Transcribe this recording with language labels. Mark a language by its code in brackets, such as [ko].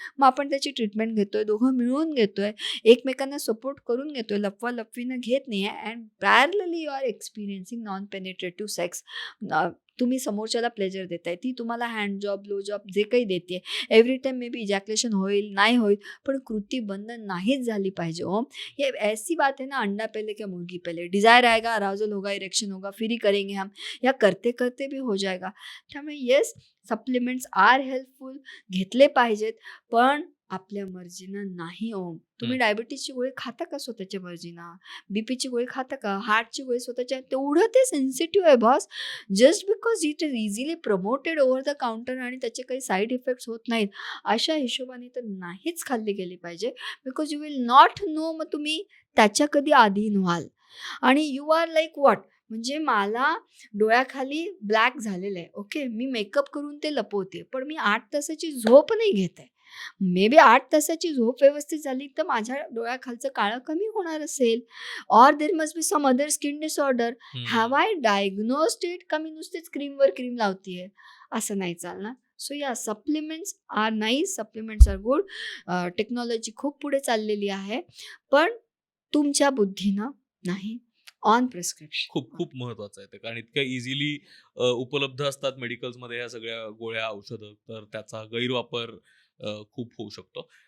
[mr] मग आपण त्याची ट्रीटमेंट घेतोय, दोघं मिळून घेतोय, एकमेकांना सपोर्ट करून घेतोय, लपवालपवीनं घेत नाही आहे. [en] And parallelly you are experiencing non penetrative sex. [mr] तुम्ही समोरच्याला प्लेजर देताय, ती तुम्हाला हँड जॉब, लो जॉब जे काही देते, [en] every time may be [mr] ejaculation होईल, नाही होईल, पण कृती बंद नाहीच झाली पाहिजे. [hi] ये ऐसी बात है ना, अंडा पहले क्या मुर्गी पहले, डिजायर आएगा, अराउजल होगा, इरेक्शन होगा, फिर ही करेंगे हम, या करते करते भी हो जाएगा. [mr] त्यामुळे येस, [en] supplements are helpful, [mr] घेतले पाहिजेत, पण आपल्या मर्जीनं नाही. तुम्ही डायबिटीजची गोळी खाता का स्वतःच्या मर्जीनं? बीपीची गोळी खाता का? हार्टची गोळी स्वतःच्या? तेवढं ते सेन्सिटिव्ह आहे boss. [en] just because it is easily promoted over the counter [mr] आणि त्याचे काही साईड इफेक्ट्स होत नाहीत, अशा हिशोबाने तर नाहीच खाल्ली गेली पाहिजे. [en] because you will not know, [mr] मग तुम्ही त्याच्या कधी अधीन व्हाल. आणि [en] you are like what, [mr] म्हणजे मला डोळ्याखाली ब्लॅक झालेलं आहे, ओके, मी मेकअप करून ते लपवते, पण मी 8 तासाची झोप नाही घेत आहे. मे बी 8 तासाची झोप व्यवस्थित झाली तर माझ्या डोळ्याखालचं काळं कमी होणार असेल. [en] Or there must be some other skin disorder. Have I diagnosed it, [mr] का मी नुसतेच क्रीमवर क्रीम लावतीये? असं नाही चालणार. [en] So ya, supplements are nice, supplements are good. [mr] Technology खूप पुढे चाललेली आहे, पण तुमच्या बुद्धीनं नाही, ऑन प्रिस्क्रिप्शन. खूप खूप महत्वाचं आहे ते, कारण इतक्या इझिली उपलब्ध असतात मेडिकल्समध्ये ह्या सगळ्या गोळ्या, औषधं, तर त्याचा गैरवापर खूप होऊ शकतो.